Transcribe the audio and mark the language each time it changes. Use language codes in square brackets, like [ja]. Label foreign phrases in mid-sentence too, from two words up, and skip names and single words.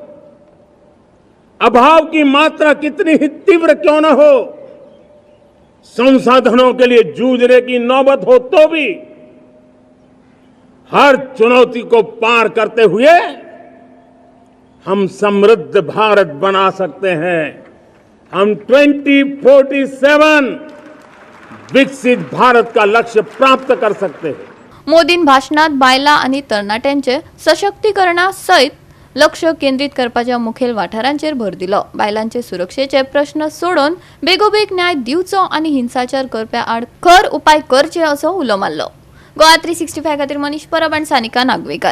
[hi] अभाव की मात्रा कितनी ही तीव्र क्यों ना हो, संसाधनों के लिए जूझने की नौबत हो तो भी हर चुनौती को पार करते हुए हम समृद्ध भारत बना सकते हैं. हम 2047 विकसित भारत का लक्ष्य प्राप्त कर सकते हैं. [kok] मोदीन भाषणात बायलां आणि तरणाट्यांचे सशक्तीकरणा सयत लक्ष केंद्रित करपाच्या मुखेल वाठारांचेर भर दिलो. बायलांचे सुरक्षेचे प्रश्न सोडून बेगोबेग न्याय दिवचो आणि हिंसाचार करप्या आड खर उपाय करचे असो उलो मारलो. गोवा 365 खातीर मनीष परब आणि सानिका नागवेकर.